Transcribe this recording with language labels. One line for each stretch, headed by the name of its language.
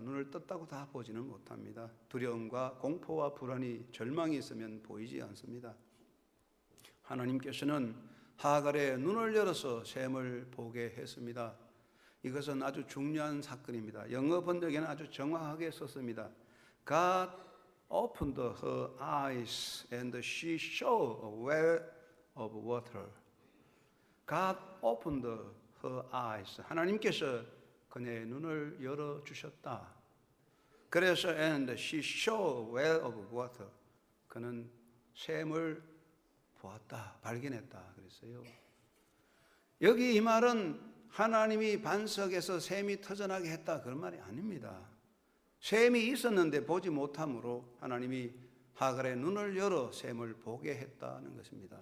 Korean: 눈을 떴다고 다 보지는 못합니다. 두려움과 공포와 불안이, 절망이 있으면 보이지 않습니다. 하나님께서는 하갈의 눈을 열어서 샘을 보게 했습니다. 이것은 아주 중요한 사건입니다. 영어 번역에는 아주 정확하게 썼습니다.
English: God opened her eyes and she saw a well of water. God opened her eyes.
Korean: 하나님께서 그녀의 눈을 열어주셨다. 그래서
English: and she saw a well of water.
Korean: 그는 샘을 보았다, 발견했다 그랬어요. 여기 이 말은 하나님이 반석에서 샘이 터져나게 했다 그런 말이 아닙니다. 샘이 있었는데 보지 못함으로 하나님이 하갈의 눈을 열어 샘을 보게 했다는 것입니다.